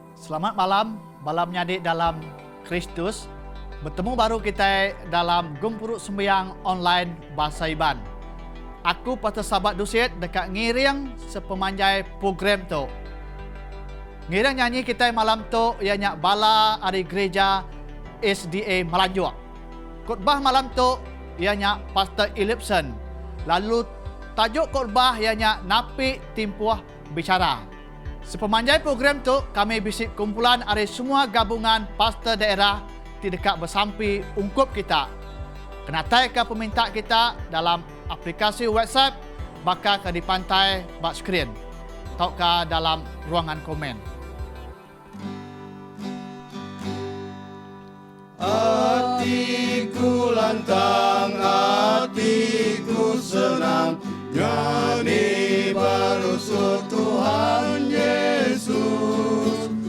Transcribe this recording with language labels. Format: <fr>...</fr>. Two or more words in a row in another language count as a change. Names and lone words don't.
<iba>Selamat malamnya adik dalam Kristus. Bertemu baru kita dalam Gumpuruk Sembahyang online Bahasa Iban. Aku Pastor Sahabat Dusit dekat ngiring sepemanjai program tu. Ngiring nyanyi kita malam tu ianya bala dari gereja SDA Melanjut. Khotbah malam tu ianya Pastor Elipson. Lalu tajuk khotbah ianya Napi Timpuah Bicara. Sepemanjai program tu kami bisik kumpulan dari semua gabungan pastor daerah di dekat bersampi ungkup kita. Kenatai ke peminta kita dalam aplikasi WhatsApp bakal ke dipantai bak skrin atau ke dalam ruangan komen. Hatiku lantang, hatiku senang, nyanyi baru Tuhan Yesus.</iba>